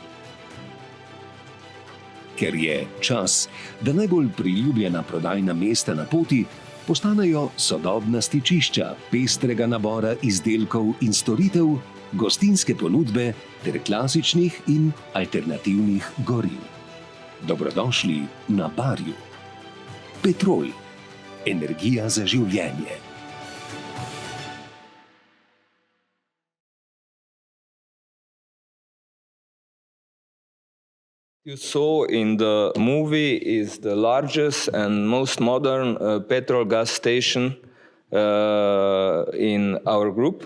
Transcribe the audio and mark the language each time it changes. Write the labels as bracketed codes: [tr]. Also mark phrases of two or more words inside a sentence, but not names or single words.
[sl] Ker je čas, da najbolj priljubljena prodajna mesta na poti postanejo sodobna stičišča pestrega nabora izdelkov in storitev, gostinske ponudbe ter klasičnih in alternativnih goriv. Dobrodošli na Barju. Petrol. Energija za življenje. [en] You saw in the movie is the largest and most modern petrol gas station in our group.